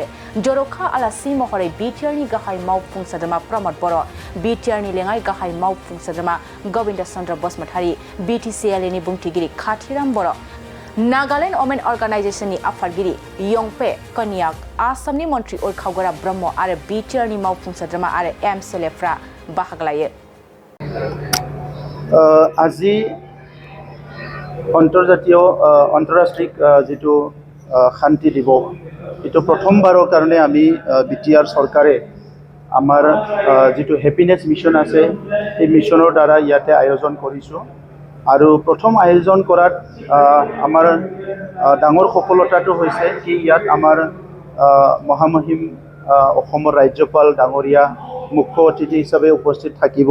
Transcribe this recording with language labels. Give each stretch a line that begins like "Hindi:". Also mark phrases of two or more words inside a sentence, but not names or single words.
Bodo: जर'खा आलासि महरै बिटिआरनि गाहाय मावफुं सोद्रोमा प्रमद बर', बिटिआरनि लेङाइ गाहाय मावफुं सोद्रोमा गबिन्द चन्द्र बसुमतारी, बिटिसिएलनि बुंथिगिरि खाथिराम बर', नागालेण्ड वमेन अर्गानाइजेशननि आफादगिरि यंपे कन्याक, आसामनि मन्त्रि उरखावगोरा ब्रह्म आरो बिटिआरनि मावफुं सोद्रोमा आरो एमसिएलएफ्रा बाहागो लायो।
Assamese: আজি আন্তঃৰাষ্ট্ৰীয় যিটো শান্তি দিৱস এইটো প্ৰথমবাৰৰ কাৰণে আমি বিটিআৰ চৰকাৰে আমাৰ যিটো হেপিনেছ মিছন আছে এই মিছনৰ দ্বাৰা ইয়াতে আয়োজন কৰিছোঁ আৰু প্ৰথম আয়োজন কৰাত আমাৰ ডাঙৰ সফলতাটো হৈছে কি ইয়াত আমাৰ মহামহিম অসমৰ ৰাজ্যপাল ডাঙৰীয়া মুখ্য অতিথি হিচাপে উপস্থিত থাকিব।